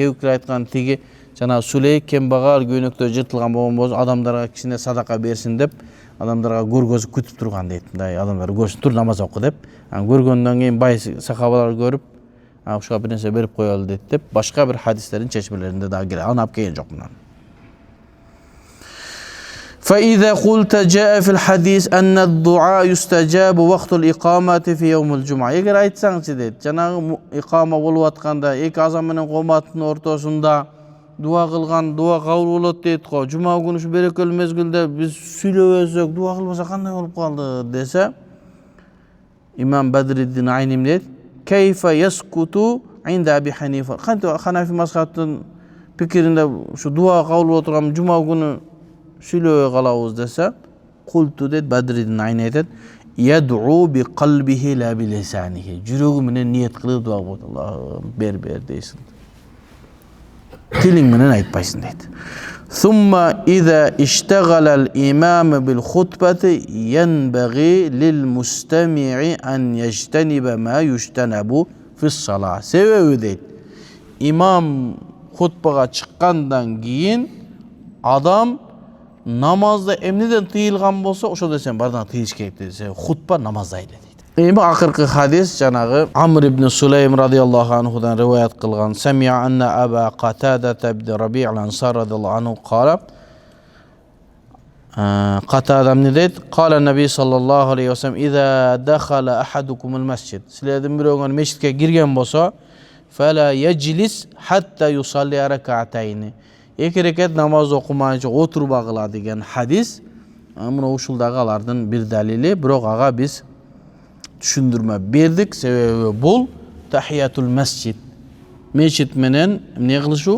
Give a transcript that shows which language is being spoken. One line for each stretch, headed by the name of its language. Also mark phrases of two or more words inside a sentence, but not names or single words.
Kyrgyz: Кээбиктер айткан тиги жана сүлей кембагал көйнөктө жыртылган болгон болсо адамдарга кичине садака берсин деп, адамдарга көргөзүп күтүп турган дейт. Мындай адамдар көрсүн, тур намаз оку деп. Көргөндөн кийин бай сахабалар көрүп, ушуга бир нерсе берип коелу дейт деп, башка бир хадистердин чечмелеринде дагы келет. Аны алып келген жокмун.
Arabic: فإذا قلت جاء في الحديث أن الدعاء يستجاب وقت الإقامة في يوم الجمعة.
Kyrgyz: Эгер айтсаңчы дейт, жанагы икама болуп атканда, эки азан менен коматтын ортосунда дуа кылган, дуа кабыл болот дейт го. Жума күнү ушу берекелүү мезгилде биз сүйлөбөсөк, дуа кылбаса кандай болуп калды десе, имам Бадриддин Айни дейт,
Arabic: "كيف يسكت عند أبي حنيفة."
Kyrgyz: Ханафи мазхабтын пикиринде ушу дуа кабыл болуп турган жума күнү сүйлөбөй калабыз десе, култу дейт Бадриддин Айни айтат,
Arabic: "يدعو بقلبه لا بلسانه."
Kyrgyz: Жүрөгү менен ниет кылып дуа кылат. Аллахым бер дейсиң. Тилиң менен айтпайсың дейт.
Arabic: ثم إذا اشتغل الإمام بالخطبة ينبغي للمستمع أن يجتنب ما يجتنب في الصلاة.
Kyrgyz: Себеби дейт, имам хутбага чыккандан кийин адам намазда эмнеден тыйылган болсо, ошодо сен бардан тыйыш керек дейт. Хутба намаздайды дейт. Эми акыркы хадис жанагы Амр ибн Сулейм
Arabic: رضي الله عنه
Kyrgyz: риваят кылган,
Arabic: "سمع أن أبا قتادة بن ربعي الأنصاري رضي الله عنه قال." Катада
Kyrgyz: эмне дейт?
Arabic: "قال النبي صلى الله عليه وسلم إذا دخل أحدكم المسجد."
Kyrgyz: Силердин бирөөңөр мешитке кирген болсо,
Arabic: "فلا يجلس حتى يصلي ركعتين."
Kyrgyz: Эки рекет намаз окумайынча отурбагыла деген хадис. Мына ушул дагы алардын бир далили, бирок ага биз түшүндүрмө бердик. Себеби бул
Arabic: تحية المسجد.
Kyrgyz: Мешит менен эмне кылышу?